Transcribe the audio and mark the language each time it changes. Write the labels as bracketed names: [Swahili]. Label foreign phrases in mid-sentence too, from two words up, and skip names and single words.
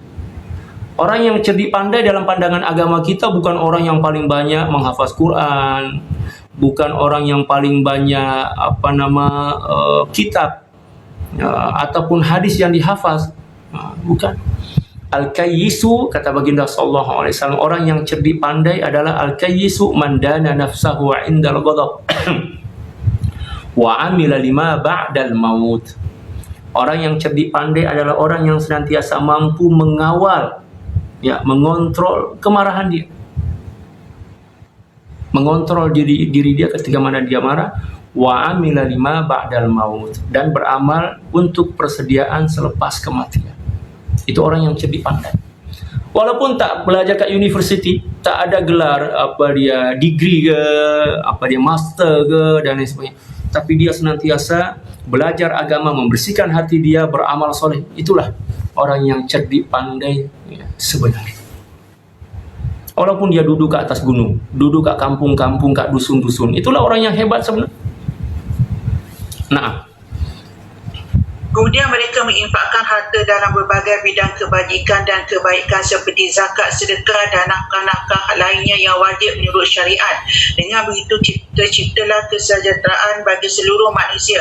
[Malay] Orang yang cerdik pandai dalam pandangan agama kita bukan orang yang paling banyak menghafaz Quran, bukan orang yang paling banyak kitab ataupun hadis yang dihafaz, bukan. [Arabic] Al-kayyisu, [Malay] kata baginda [Arabic] صلى الله عليه وسلم, [Malay] orang yang cerdik pandai adalah [Arabic] الكيس من دان نفسه عند الغضب وعمل لما بعد الموت. [Malay] Orang yang cerdik pandai adalah orang yang senantiasa mampu mengawal, mengontrol kemarahan dia, mengontrol diri dia ketika mana dia marah, [Arabic] وعمل لما بعد الموت, [Malay] dan beramal untuk persediaan selepas kematian. Itu orang yang cerdik pandai. Walaupun tak belajar kat universiti, tak ada gelar degree ke, dia master ke dan lain sebagainya, tapi dia senantiasa belajar agama, membersihkan hati dia, beramal soleh. Itulah orang yang cerdik pandai sebenarnya. Walaupun dia duduk ke atas gunung, duduk kat kampung-kampung, kat dusun-dusun, itulah orang yang hebat sebenarnya. Nah, [Indonesian] kemudian mereka menginfakkan harta dalam berbagai bidang kebajikan dan kebaikan seperti zakat, sedekah dan nafkah-nafkah lainnya yang wajib menurut syariat. Dengan begitu terciptalah kesejahteraan bagi seluruh manusia.